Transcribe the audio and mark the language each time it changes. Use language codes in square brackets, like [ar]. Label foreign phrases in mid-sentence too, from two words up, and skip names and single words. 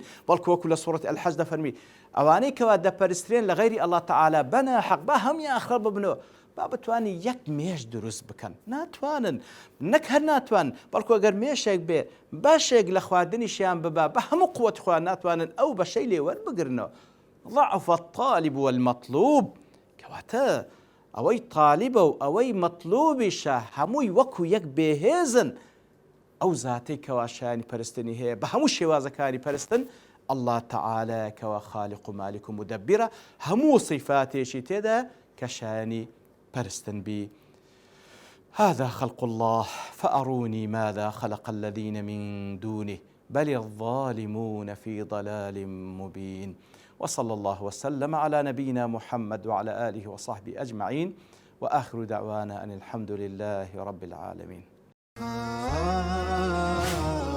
[ckb] بەڵکو وەکو لە سوورەتی الحەج دەفەرمی ئەوانەی کەوا دەپەرسترێن لە غەیری [ar] الله تعالى [ckb] بە ناحەق با هەمویان خڕ ببنەوە با بتوانی یەک مێش دروست بکەن. ناتوانن، نەک هەر ناتوانن، بەڵکو ئەگەر مێشێک بێ باشێک لە خواردنیشیان ببا بە هەموو قووەتی خۆیان ناتوانن ئەو بەشەی لێ وەربگرنەوە. [ar] ضعف الطالب والمطلوب. [ckb] کەواتە ئەوەی طالبە و ئەوەی مەطلوبیشە هەمووی وەکو یەک بێهێزن. ئەو زاتەی کەوا شانی پەرستنی هەیە بە هەموو شێوازەکانی پەرستن [ar] الله تعالى [ckb] کەوا خالق و مالک و مدەبیرە، هەموو صفاتێکی تێدا کە شانی پەرستن بی. [ar] هذا خلق الله فأروني ماذا خلق الذين من دونه بل الظالمون في ضلال مبين. وصلى الله وسلم على نبينا محمد وعلى آله وصحبه أجمعين وآخر دعوانا أن الحمد لله رب العالمين.